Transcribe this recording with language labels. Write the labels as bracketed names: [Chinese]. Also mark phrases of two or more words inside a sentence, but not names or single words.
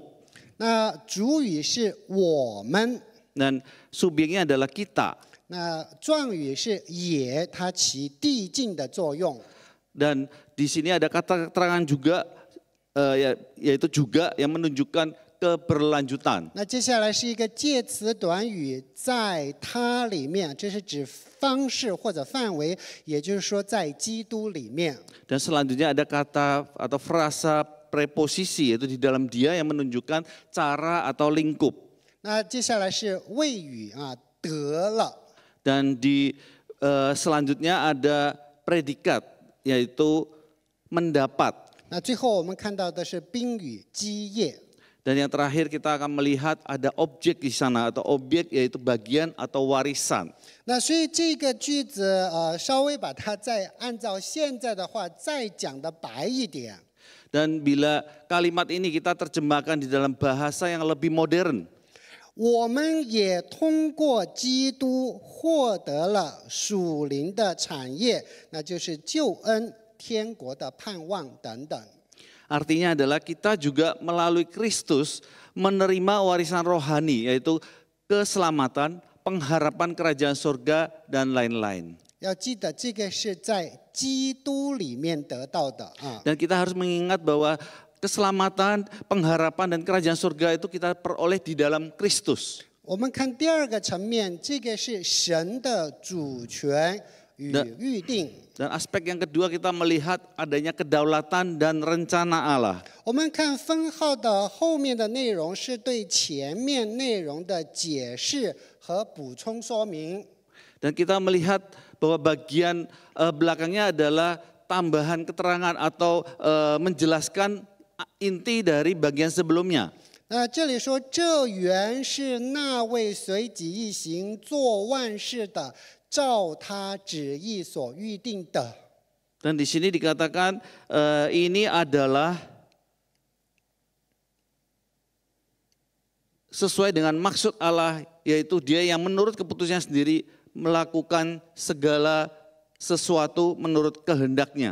[Chinese] 那主语是我们， [Indonesian] Dan subjeknya adalah kita. [Chinese] 那状语是也，它起递进的作用。 [Indonesian] Dan di sini ada kata keterangan juga, yaitu juga yang menunjukkan keberlanjutan. [Chinese] 那接下来是一个介词短语，在它里面，这是指方式或者范围，也就是说在基督里面。 [Indonesian] Dan selanjutnya ada kata atau frasa preposisi, yaitu di dalam dia yang menunjukkan cara atau lingkup. [Chinese] 那接下来是谓语得了。 [Indonesian] Dan di selanjutnya ada predikat, yaitu mendapat. [Chinese] 那最后我们看到的是宾语基业。 [Indonesian] Dan yang terakhir kita akan melihat ada objek di sana atau objek yaitu bagian atau warisan. [Chinese] 那所以这个句子稍微把它再按照现在的话再讲的白一点。 [Indonesian] Dan bila kalimat ini kita terjemahkan di dalam bahasa yang lebih modern, [Chinese] 我们也通过基督获得了属灵的产业，那就是救恩、天国的盼望等等。 [Indonesian] artinya adalah kita juga melalui Kristus menerima warisan rohani, yaitu keselamatan, pengharapan kerajaan surga, dan lain-lain. [Chinese] 要记得这个是在基督里面得到的啊。 [Indonesian] Dan kita harus mengingat bahwa keselamatan, pengharapan dan kerajaan surga itu kita peroleh di dalam Kristus. [Chinese] 我们看第二个层面，这个是神的主权与预定。 [Indonesian] Dan aspek yang kedua kita melihat adanya kedaulatan dan rencana Allah. [Chinese] 我们看分号的后面的内容是对前面内容的解释和补充说明。 [Indonesian] Dan kita melihat bahwa bagian belakangnya adalah tambahan keterangan atau menjelaskan inti dari bagian sebelumnya. [Chinese] 那这里说，这原是那位随己意行做万事的，照他旨意所预定的。 [Indonesian] Dan di sini dikatakan ini adalah sesuai dengan maksud Allah, yaitu Dia yang menurut keputusannya sendiri melakukan segala sesuatu menurut kehendaknya.